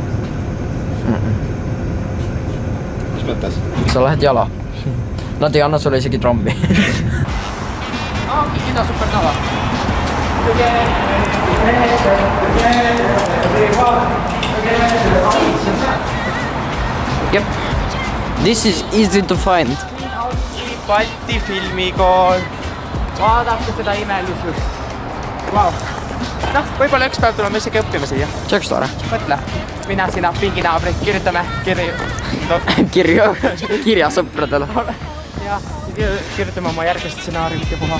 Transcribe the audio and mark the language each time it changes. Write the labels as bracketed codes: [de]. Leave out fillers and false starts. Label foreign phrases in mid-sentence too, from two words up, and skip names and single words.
[et] Mis mõttes? Sa lähed jala. Nad ei anna sulle isegi trammi. Ida supernova. Jep. [en] This is easy to find. [et] Balti filmikool. Vaadake seda imelisust. Wow. Noh, võib-olla üks päev tuleme isegi õppima siia. See oleks tore. Mõtle, mina, sina, pinginaabri, kirjutame Kirja sõpradele. Ja kirjutame oma järgmist stsenaariumit ja puha.